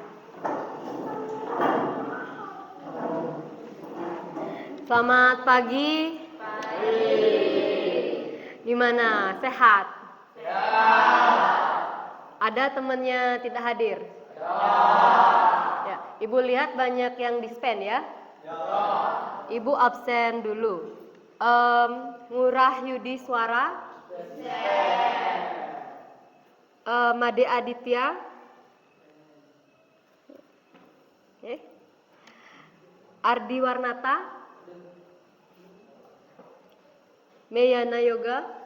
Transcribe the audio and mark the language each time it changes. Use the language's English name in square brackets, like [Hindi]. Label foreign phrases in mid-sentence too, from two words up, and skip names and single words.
[Indonesian] Selamat pagi. Gimana? Sehat? Ada temannya tidak hadir? Ya, Ibu lihat banyak yang dispen ya? Ibu absen dulu. Ngurah Yudi Suara? Made Aditya? Ardi Warnata? Meyana Yoga?